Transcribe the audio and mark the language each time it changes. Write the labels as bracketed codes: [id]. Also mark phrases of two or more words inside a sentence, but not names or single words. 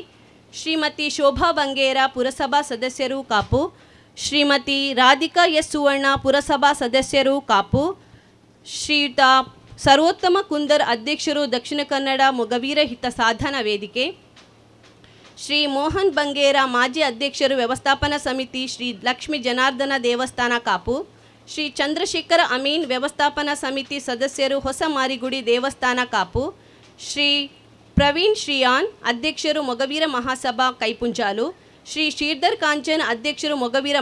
[kn] ಶ್ರೀಮತಿ ಶೋಭಾ ಬಂಗೇರ ಪುರಸಭಾ ಸದಸ್ಯರು ಕಾಪು, ಶ್ರೀಮತಿ ರಾಧಿಕಾ ಎಸ್ ಸುವರ್ಣ ಪುರಸಭಾ ಸದಸ್ಯರು ಕಾಪು, ಶ್ರೀಯುತ ಸರ್ವೋತ್ತಮ ಕುಂದರ್ ಅಧ್ಯಕ್ಷರು ದಕ್ಷಿಣ ಕನ್ನಡ ಮೊಗವೀರ ಹಿತ ಸಾಧನ ವೇದಿಕೆ, ಶ್ರೀ ಮೋಹನ್ ಬಂಗೇರ ಮಾಜಿ ಅಧ್ಯಕ್ಷರು ವ್ಯವಸ್ಥಾಪನಾ ಸಮಿತಿ ಶ್ರೀ ಲಕ್ಷ್ಮೀ ಜನಾರ್ದನ ದೇವಸ್ಥಾನ ಕಾಪು, ಶ್ರೀ ಚಂದ್ರಶೇಖರ ಅಮೀನ್ ವ್ಯವಸ್ಥಾಪನಾ ಸಮಿತಿ ಸದಸ್ಯರು ಹೊಸ ಮಾರಿಗುಡಿ ದೇವಸ್ಥಾನ ಕಾಪು, ಶ್ರೀ ಪ್ರವೀಣ್ ಶ್ರೀಯಾನ್ ಅಧ್ಯಕ್ಷರು ಮೊಗವೀರ ಮಹಾಸಭಾ ಕೈಪುಂಜಾಲು, ಶ್ರೀ ಶ್ರೀಧರ್ ಕಾಂಚನ್ ಅಧ್ಯಕ್ಷರು ಮೊಗವೀರ